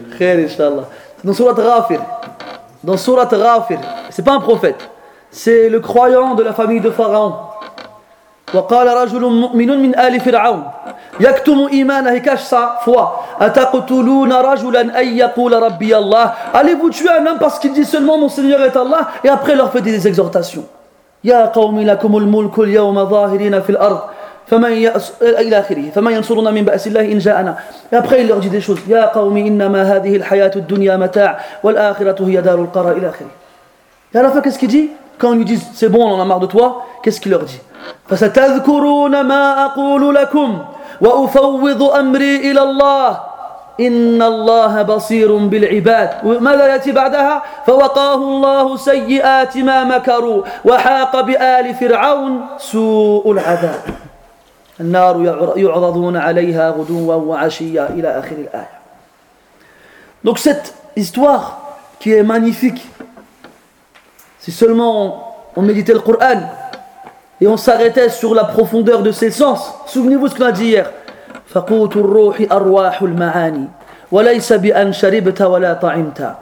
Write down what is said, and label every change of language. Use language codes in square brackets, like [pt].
[fr] C'est le sens du verset, Inch'Allah. Dans Surat Ghafir. Dans Surat Ghafir. C'est pas un prophète. C'est le croyant de la famille de Pharaon. [ar] وقال رجل مؤمن من آل فرعون يكتم إيمانه كاش سا فوا أتقتلون رجلا أن يقول ربي الله. [fr] Allez-vous tuer un homme parce qu'il dit seulement mon Seigneur est Allah et après leur fait des exhortations. [ar] يا قوم لكم الملك اليوم ظاهرين في الأرض فمن إلى آخره فمن ينصرنا من بأس الله إن جاءنا. [fr] Et après il leur dit des choses. [ar] يا قوم إنما هذه الحياة الدنيا متاع والآخرة هي دار القرار إلى آخره. [fr] Et à la fin, qu'est-ce qu'il dit? Quand ils lui disent c'est bon, on en a marre de toi, qu'est-ce qu'il leur dit? [ar] فستذكرون ما أقول لكم وأفوض أمري إلى الله إن الله بصير بالعباد. وماذا يأتي بعدها؟ فوقاه الله سيئات ما مكروا وحاق بآل فرعون سوء العذاب النار يعرضون عليها غدوا وعشيا إلى آخر الآية. [fr] Donc cette histoire qui est magnifique, si seulement on méditait le Coran et on s'arrêtait sur la profondeur de ses sens. Souvenez-vous ce qu'on a dit hier. [ar] فَقُوتُ الرُّوحِ أَرْوَاحُ الْمَعَانِي وَلَيْسَ بِأَنْ شَرِبْتَ وَلَا طَعِمْتَ.